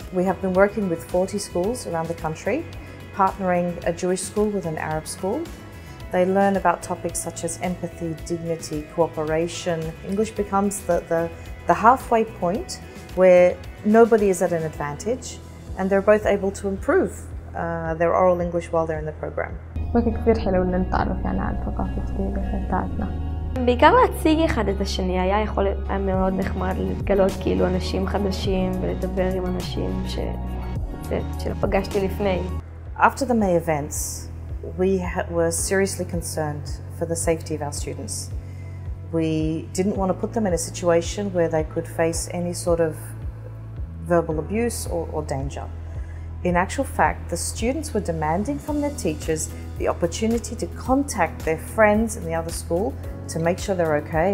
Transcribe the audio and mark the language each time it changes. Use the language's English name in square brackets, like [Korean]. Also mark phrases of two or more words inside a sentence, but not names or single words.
[English] We have been working with 40 schools around the country, partnering a Jewish school with an Arab school. They learn about topics such as empathy, dignity, cooperation. English becomes the halfway point where nobody is at an advantage and they're both able to improve their oral English while they're in the program. [Arabic] كثير حلو إن نتعرف عن ثقافة جديدة بتاعتنا. [Hebrew] בעיקר להציג אחד את השני, היה מאוד נחמד לגלות כאילו אנשים חדשים ולדבר עם אנשים שפגשתי לפני. [English] After the May events, we were seriously concerned for the safety of our students. We didn't want to put them in a situation where they could face any sort of verbal abuse or danger. In actual fact, the students were demanding from their teachers the opportunity to contact their friends in the other school to make sure they're okay.